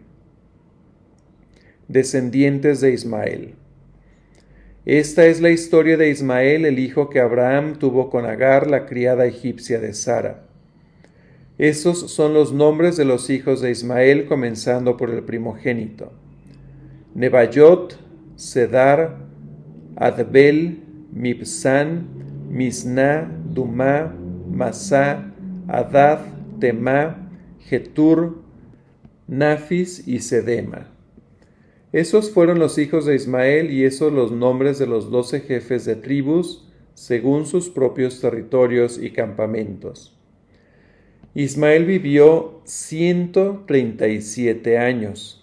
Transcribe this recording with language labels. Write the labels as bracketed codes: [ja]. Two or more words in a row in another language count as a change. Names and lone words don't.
[es] Descendientes de Ismael. Esta es la historia de Ismael, el hijo que Abraham tuvo con Agar, la criada egipcia de Sara. Esos son los nombres de los hijos de Ismael, comenzando por el primogénito: Nebayot, Cedar, Adbel, Mibsán, Misná, Dumá, Masá, Adad, Temá, Getur, Nafis y Sedema. Esos fueron los hijos de Ismael, y esos los nombres de los 12 jefes de tribus, según sus propios territorios y campamentos. Ismael vivió 137 años.